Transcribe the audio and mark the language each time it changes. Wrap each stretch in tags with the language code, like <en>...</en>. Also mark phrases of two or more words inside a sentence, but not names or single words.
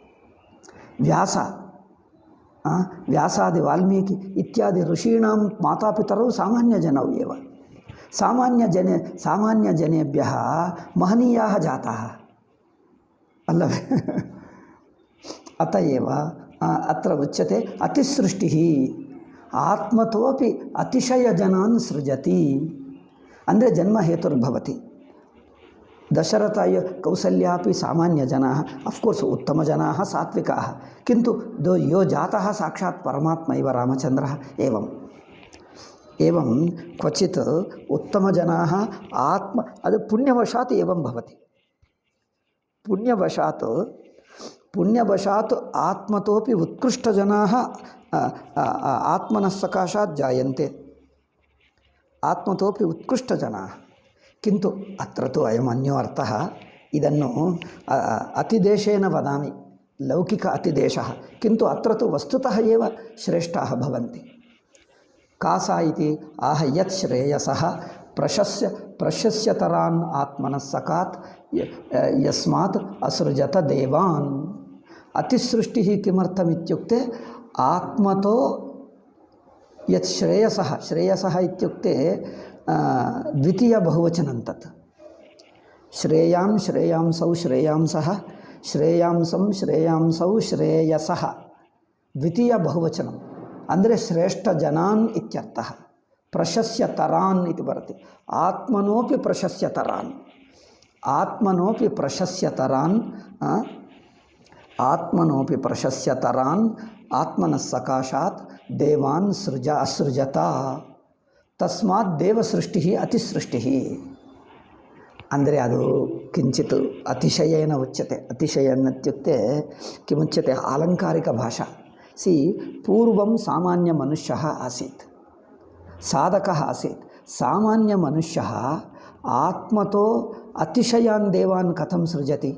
<sa>व्यासादि वाल्मीकि इत्यादि ऋषीणां मातापितरौ सामान्यजनौ एव. सामान्यजनेभ्यः महनीयाः जाताः अल्लवे. अतएव अत्र उच्यते अतिसृष्टिः आत्मतोपि अतिशयजनान् सृजति. ಅಂದರೆ ಜನ್ಮ ಹೇತುರ್ಭವತಿ. ದಶರಥ ಕೌಸಲ್ಯಾಪಿ ಸಾಮಾನ್ಯಜನಾಃ</sa> <en>of course</en> <sa>ಉತ್ತಮಜನಾಃ ಸಾತ್ವಿಕಾಃ किन्तु यो जातः साक्षात् परमात्मा इव रामचन्द्रः एवं क्वचित् उत्तमजनाः आत्म ಅದು पुण्यवशात् एवं भवति. पुण्यवशात् आत्मतोपि उत्कृष्टजनाः आत्मनः सकाशात् जायन्ते. आत्मतोपि उत्कृष्टजनाः. किन्तु अत्र तु अयम् अन्यो अर्थः. ಇದನ್ನು ಅತಿದೇಶೇನ ವದಾಮಿ ಲೌಕಿಕ ಅತಿದೇಶಃ. किन्तु अत्र तु वस्तुतः एव श्रेष्ठाः भवन्ति. कासा इति आह यत् श्रेयसः प्रशस्यतरान् आत्मनः सकात् यस्मात् असृजत देवान्. अतिसृष्टिः किमर्थमित्युक्ते आत्मतो यत् श्रेयसः इत्युक्ते द्वितीय बहुवचनं तत्. श्रेयांसौ श्रेयांसः श्रेयांसं श्रेयांसौ श्रेयसः द्वितीय बहुवचनं ಅಂದರೆ ಶ್ರೇಷ್ಠ ಜನಾನ್ ಇತ್ಯರ್ಥಃ. ಪ್ರಶಸ್ಯತರಾನ್ ಇತಿ ಬರುತ್ತೆ. ಆತ್ಮನೋಪಿ ಪ್ರಶಸ್ಯತರಾನ್ ಆತ್ಮನಃ ಸಕಾಶಾತ್ ದೇವಾನ್ ಅಸೃಜತ. ತಸ್ಮಾತ್ ದೇವಸೃಷ್ಟಿ ಅತಿಸೃಷ್ಟಿ.</sa> <kn>ಅಂದರೆ ಅದು</kn> <sa>ಕಿಂಚಿತ್ ಅತಿಶಯೇನ ಉಚ್ಯತೆ. ಅತಿಶಯನ್ನಿತ್ಯುಕ್ತೆ ಕಿಮುಚ್ಯತೆ ಆಲಂಕಾರಿಕ ಭಾಷಾ. पूर्वं सामान्यमनुष्यः आसीत्, साधकः आसीत्. सामान्यमनुष्यः आत्मतो अतिशयान् देवान् कथं सृजति?</sa>